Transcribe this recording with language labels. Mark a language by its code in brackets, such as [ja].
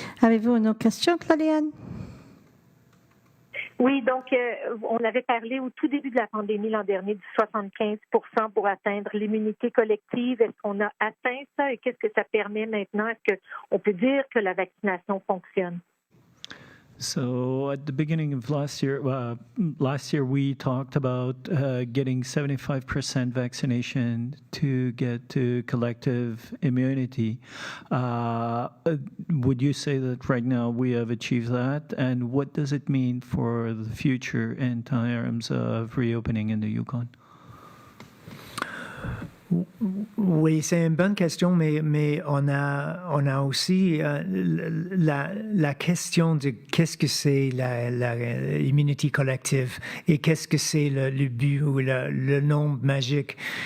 [fr] Avez-vous une autre question, Claudiane? Oui, donc on avait parlé au tout début de la pandémie l'an dernier du 75% pour atteindre l'immunité collective. Est-ce qu'on a atteint ça et qu'est-ce que ça permet maintenant? Est-ce qu'on peut dire que la vaccination fonctionne? [en] So at the beginning of last year we talked about getting 75% vaccination to get to collective immunity. Would you say that right now we have achieved that? And what does it mean for the future in terms of reopening in the Yukon? [fr] Oui, c'est une bonne question, mais on a aussi la question de qu'est-ce que c'est l'immunité collective et qu'est-ce que c'est le but ou le nombre magique.